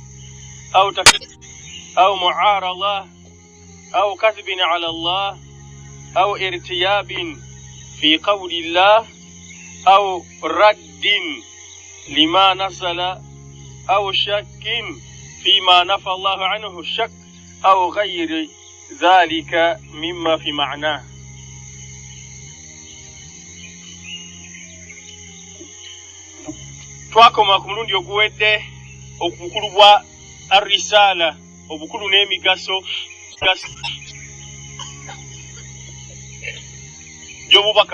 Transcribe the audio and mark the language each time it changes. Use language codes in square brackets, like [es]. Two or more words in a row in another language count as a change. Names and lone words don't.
[ar] أو معارضة أو كذب على الله أو ارتياب في قول الله أو رد لما نزل أو شك فيما نفى الله عنه الشك أو غير ذلك مما في معناه. [lg] twakoma ku mulundi oguwedde obukulu bwa arisala, obukulu n'emigaso gy'obubaka.